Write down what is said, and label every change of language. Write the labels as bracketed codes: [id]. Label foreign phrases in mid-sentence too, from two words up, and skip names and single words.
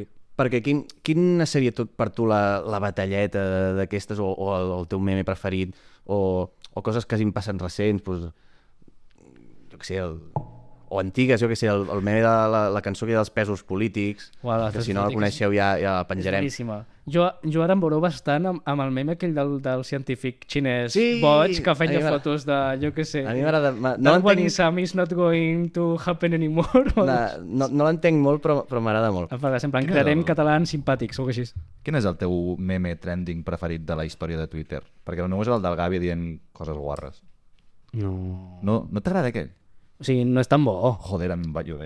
[ca] Perquè quina seria per tu la batalleta d'aquestes o el teu meme preferit o coses que hagin passat recents, jo què sé, o antigues, jo què sé, el meme de la cançó que hi ha dels pesos polítics, que si no la coneixeu ja la penjarem. És boníssima. Jo ara em veureu bastant amb el meme aquell del científic xinès boig que feia fotos de, jo què sé, a mi m'agrada... [en] That one is not going to happen anymore. [ca] No l'entenc molt, però m'agrada molt. Sempre crearem catalans simpàtics o així. Quin és el teu meme trending preferit de la història de Twitter? Perquè no és el del Gavi dient coses guarres. No t'agrada aquell? O sigui, no és tan bo. Joder, em va llover.